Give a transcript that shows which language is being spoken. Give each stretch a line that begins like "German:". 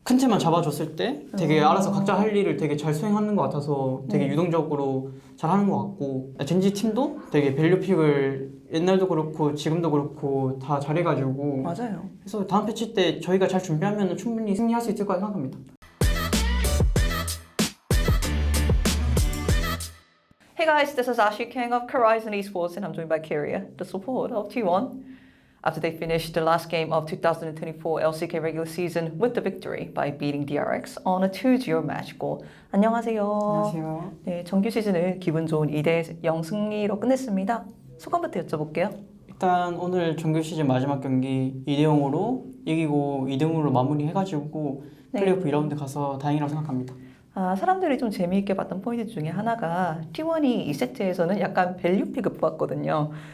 Korean: 큰 팀만 잡아줬을 때 되게 알아서 각자 할 일을 되게 잘 수행하는 것 같아서 되게 네. 유동적으로 잘 하는 것 같고 젠지 팀도 되게 밸류픽을 옛날도 그렇고 지금도 그렇고 다 잘해가지고 맞아요. 그래서 다음 패치 때 저희가 잘 준비하면 충분히 승리할 수 있을 거라 생각합니다.
English: Hey guys, this is Ashi King of Horizon Esports and I'm joined by Kyria, the support of T1. After they finished the last game of 2024 LCK regular season with the victory by beating DRX on a 2-0 match goal.
Korean: 안녕하세요. 안녕하세요. 네, 정규 시즌을 기분 좋은 2대0 승리로 끝냈습니다. 소감부터 여쭤볼게요. 일단 오늘 정규 시즌 마지막 경기 2대0으로 이기고 2등으로 마무리해가지고 네. 플레이오프 2라운드 가서 다행이라고 생각합니다. 사람들이 좀 재미있게 봤던 포인트 중에 하나가 T1이 2세트에서는 약간 밸류 픽을 뽑았거든요.